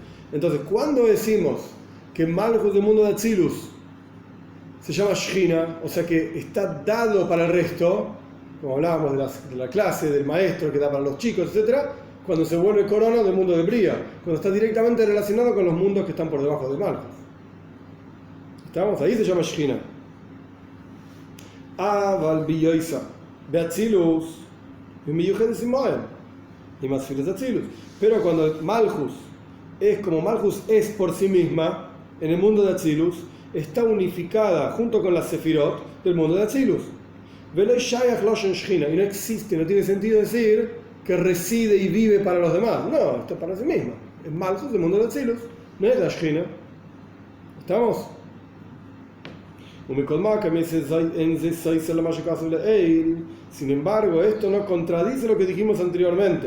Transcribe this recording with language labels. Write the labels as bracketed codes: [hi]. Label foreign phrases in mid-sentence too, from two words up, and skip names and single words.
[es] Entonces, cuando decimos que Malchus del mundo de Atzilus se llama Shechina, o sea que está dado para el resto, como hablábamos de la clase, del maestro que da para los chicos, etc., cuando se vuelve corona del mundo de Bria, cuando está directamente relacionado con los mundos que están por debajo de Malchus. ¿Estamos? Ahí se llama Shechina. [he] אבל בהיותה באצילות ומיוחדת עמהם [es] y más files de Atzilus. Pero cuando Malchus es como Malchus es por sí misma en el mundo de Atzilus, está unificada junto con las Sefirot del mundo de Atzilus. [he] ולא שייך לשון שכינה, [es] y no existe, no tiene sentido decir que reside y vive para los demás. No, está para sí misma. Es Malchus del mundo de Atzilus, no es la Shechina. ¿Estamos? Sin embargo, esto no contradice lo que dijimos anteriormente.